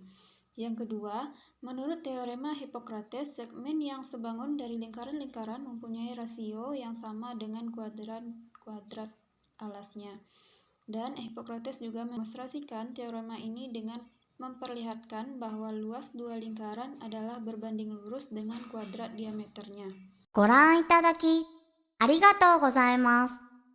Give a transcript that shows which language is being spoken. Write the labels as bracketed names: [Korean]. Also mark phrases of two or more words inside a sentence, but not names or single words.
[Indonesian] Yang kedua, menurut teorema Hippocrates, segmen yang sebangun dari lingkaran-lingkaran mempunyai rasio yang sama dengan kuadrat alasnya. Dan Hippocrates juga mendemonstrasikan teorema ini dengan memperlihatkan bahwa luas dua lingkaran adalah berbanding lurus dengan kuadrat diameternya. [Japanese] ご覧いただきありがとうございます。